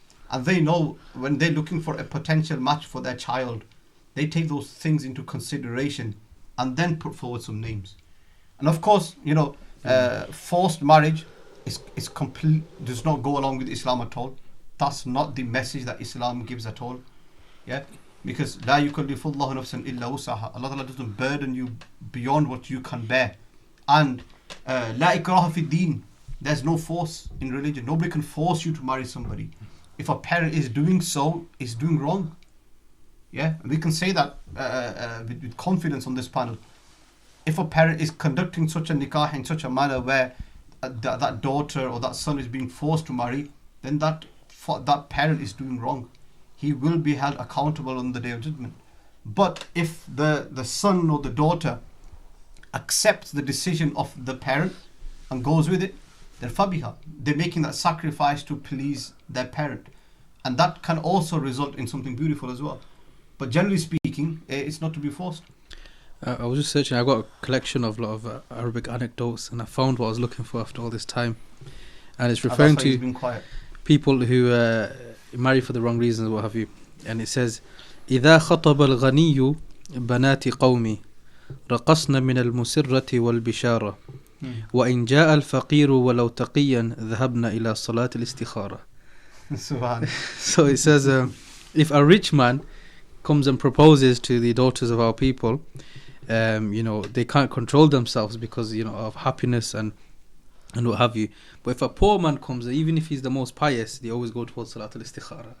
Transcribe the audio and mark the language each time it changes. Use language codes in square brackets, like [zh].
[en] And they know when they're looking for a potential match for their child, they take those things into consideration and then put forward some names. And of course, forced marriage is complete, does not go along with Islam at all. That's not the message that Islam gives at all. Yeah? Because [ar] لا يكلف الله نفسا إلا وسعها. [en] Allah Ta'ala doesn't burden you beyond what you can bear. And [ar] لا إكراه في الدين. [en] There's no force in religion. Nobody can force you to marry somebody. If a parent is doing so, is doing wrong. Yeah, and we can say that with confidence on this panel. If a parent is conducting such a nikah in such a manner where that daughter or that son is being forced to marry, then that parent is doing wrong. He will be held accountable on the Day of Judgment. But if the son or the daughter accepts the decision of the parent and goes with it, then fabiha. They're making that sacrifice to please their parent. And that can also result in something beautiful as well. But generally speaking, it's not to be forced. I was just searching. I got a collection of a lot of Arabic anecdotes, and I found what I was looking for after all this time. And it's referring to people who marry for the wrong reasons, what have you. And it says, [ar] إذا خطب الغني بنات قومي رقصن من المسرة والبشارة وإن جاء الفقير ولو تقيا ذهبن إلى صلاة الاستخارة. [en] So it says, if a rich man comes and proposes to the daughters of our people, they can't control themselves because of happiness and what have you. But if a poor man comes, even if he's the most pious, they always go towards Salat al-Istikhara.